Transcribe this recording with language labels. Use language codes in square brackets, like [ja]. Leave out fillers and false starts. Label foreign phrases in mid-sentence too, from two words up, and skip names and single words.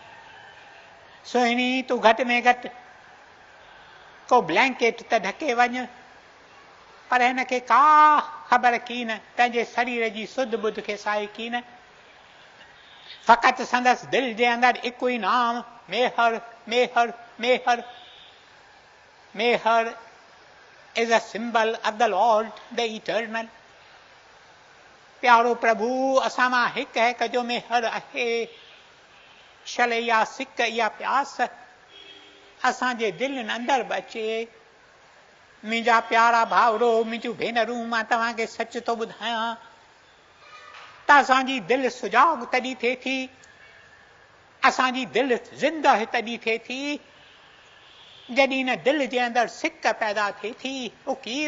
[sd] सुहिणी तूं घटि में घटि को ब्लैंकेट त ढके वञ, पर हिनखे का ख़बर की न पंहिंजे शरीर जी सुध बुध खे साए की न। फ़क़ति संदसि दिलि जे अंदरि हिकु ई नाम, मेहर मेहर मेहर। [en] मेहर is a symbol of the Lord, the eternal. [sd] प्यारो प्रभु असां मां हिकु हिकु जो मेहर आहे। शल या सिक या प्यास असांजे दिलनि अंदरि बि अचे। मुंहिंजा प्यारा भाउरो, मुंहिंजूं भेनरूं, मां तव्हांखे सच थो ॿुधायां त असांजी दिलि सुजाॻ तॾहिं थिए थी, असांजी दिलि ज़िंदह तॾहिं थिए थी जॾहिं न दिलि जे अंदरि सिक पैदा थिए थी, उकीर।